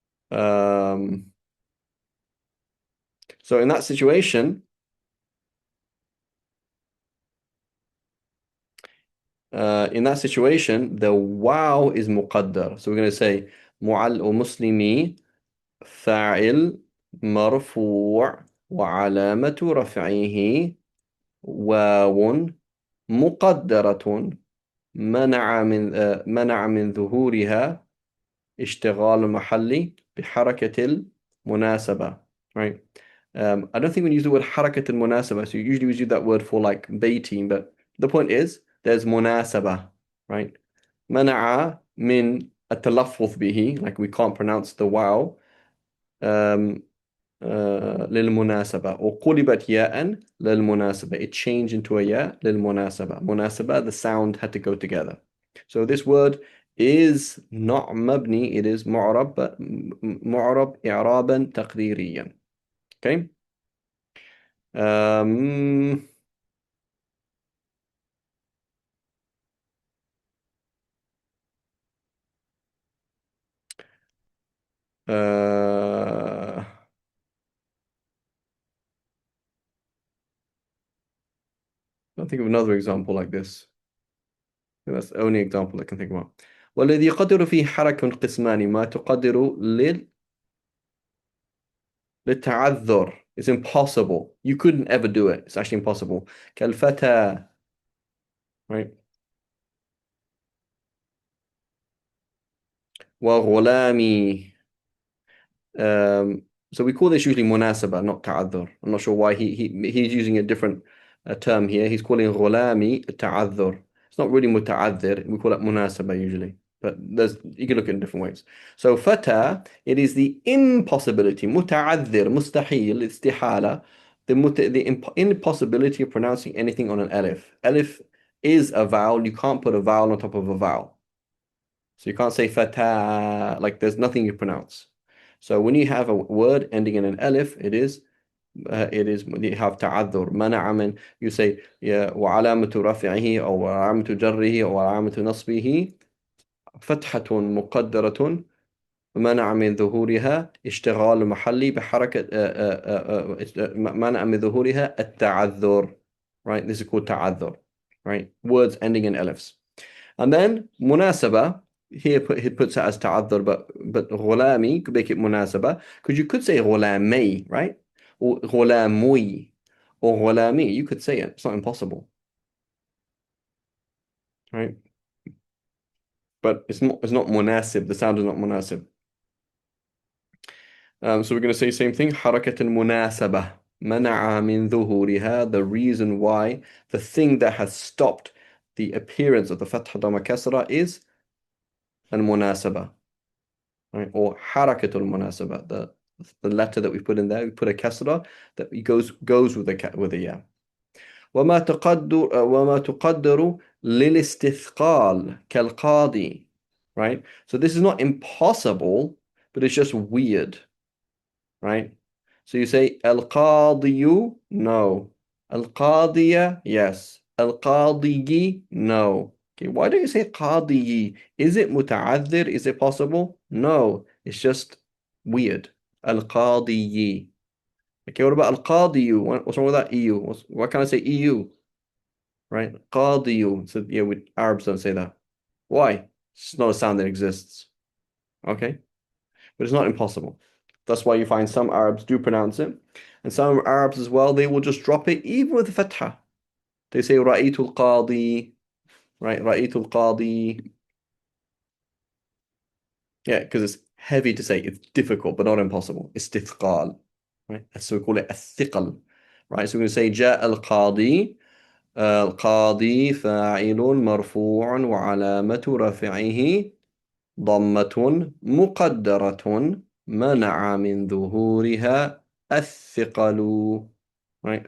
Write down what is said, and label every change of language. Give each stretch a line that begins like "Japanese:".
English: Um, so in that situation, the wow is muqaddar. So we're going to say mu'al or muslimi
Arabic: فاعل مرفوع وعلامة رفعه واو مقدرة منع من ظهورها اشتغال المحل بحركة المناسبة.
English: Right? I don't think we use the word حركة المناسبة. So usually we use that word for like baiting, but the point is there's مناسبة, right?
Arabic: منع من التلفظ به,
English: like we can't pronounce the wow.
Arabic: للمناسبة وقلبت ياء للمناسبة.
English: It changed into a ya للمناسبة. مناسبة, the sound had to go together. So this word is not مبني, it is معرب, but
Arabic: معرب إعرابا تقديريا.
English: Okay? Um, Uh, I think of another example like this. That's the only example I can think about.
Arabic: والذي يقدر فيه حركة قسمان ما تقدر للتعذر.
English: It's impossible. You couldn't ever do it. It's actually impossible. كالفتى, right?
Arabic: وغلامي.
English: So we call this usually munasaba, not ta'adhur. I'm not sure why he's using a different term here. He's calling غلامي ta'adhur. It's not really muta'adhir. We call it munasaba usually. But you can look at it in different ways. So fata, it is the impossibility. Muta'adhir, mustahil, istihala. The impossibility of pronouncing anything on an alif. Alif is a vowel. You can't put a vowel on top of a vowel. So you can't say fata, like there's nothing you pronounce. So when you have
Arabic: a word ending in an alif, it is you have تعذر منع من,
English: you say
Arabic: وعلامة رفعه أو علامة جره أو علامة نصبه فتحة مقدرة منع من ظهورها اشتغال محلي بحركة منع من ظهورها التعذر, right?
English: This is called تعذر, right? Words ending in alifs. And then munasaba, here he puts it as ta'adhur, but غلامي could make it munasaba, because you could say غلامي, right? Or غلامي, or غلامي, you could say it. It's not impossible, right? But it's not munasib. The sound is not munasib. So we're going to say the same thing.
Arabic: حركة المناسبة منع من ظهورها,
English: the reason why, the thing that has stopped the appearance of the fatha dhamma kasra is al-munasaba, right? Or harakatul munasaba, the letter that we put in there, we put a kasra that goes with a ya.
Arabic: وما تقدر للاستثقال كالقاضي, right?
English: So this is not impossible, but it's just weird, right? So you say al-qadiyu, no. Al-qadiya, yes. Al-qadiyi, no. Okay, why do you say qadiyi? Is it muta'adhir? Is it possible? No, it's just weird. Al-qadiyi. Okay, what about al-qadiyu? What's wrong with that EU? Why can't I say EU? Right? Qadiyu. So yeah, Arabs don't say that. Why? It's not a sound that exists. Okay? But it's not impossible. That's why you find some Arabs do pronounce it. And some Arabs as well, they will just drop it even with fatha. They say Ra'itul Qadi, right? Ra'itul Qadi. Yeah, because it's heavy to say. It's difficult, but not impossible. Istithqal, right? So we call it الثقل, right? So we're going to say
Arabic: جاء القاضي. القاضي فاعل مرفوع وعلامة رفعه ضمة مقدرة منع من ظهورها الثقل, right?